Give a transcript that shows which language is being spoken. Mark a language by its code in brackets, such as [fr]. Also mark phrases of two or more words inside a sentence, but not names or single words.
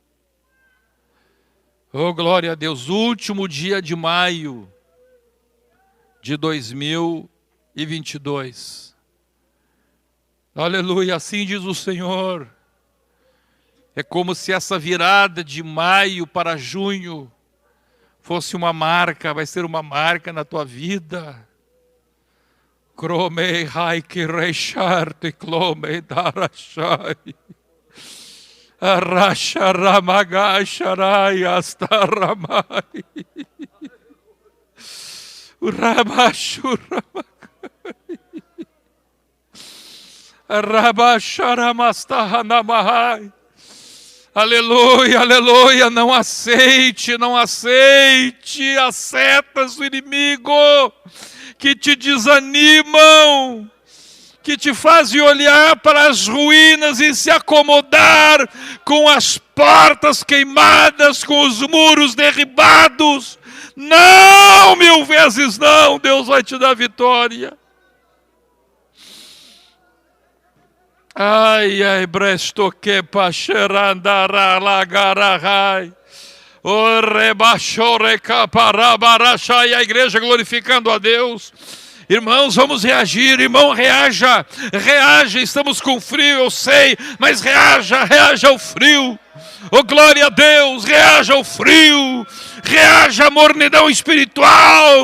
[pt] Oh, glória a Deus. Último dia de maio de 2022. Aleluia, assim diz o Senhor. É como se essa virada de maio para junho fosse uma marca, vai ser uma marca na tua vida. Kromei haike reisharte klomei darashai. Arasharamagasharai astaramai. Urabashuramagai. Arabasharamastarhanamahai. Aleluia, aleluia, não aceite as setas do inimigo que te desanimam, que te fazem olhar para as ruínas e se acomodar com as portas queimadas, com os muros derribados. Não, 1000 vezes não, Deus vai te dar vitória. Ai, ai, bresto que pacherandara lagarahai. O rebachore caparabarachai. A igreja glorificando a Deus. Irmãos, vamos reagir. Irmão, reaja. Reaja, estamos com frio, eu sei. Mas reaja, reaja ao frio. Oh, glória a Deus, reaja ao frio. Reaja à mornidão espiritual.